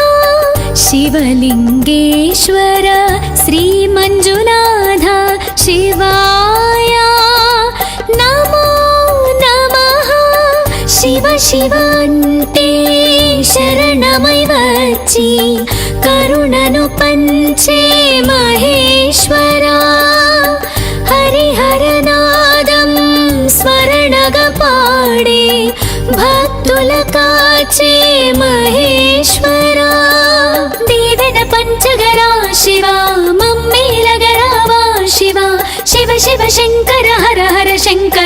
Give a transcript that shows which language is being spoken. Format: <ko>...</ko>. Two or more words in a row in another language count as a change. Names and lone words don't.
<sa>शिवलिङ्गेश्वर श्रीमञ्जुनाथ शिवाय नमो नमः शिव शिव अन्ते शरणमै</sa> <te>వచ్చి కరుణను పంచే మహేశ్వరా హరిహరనాదం స్మరణగా పాడే భక్తుల కాచే మహేశ్వరా దీవెన పంచగరా శివ మమ్మేలగరావా శివ శివ శివ శంకర హర హర శంకర</te>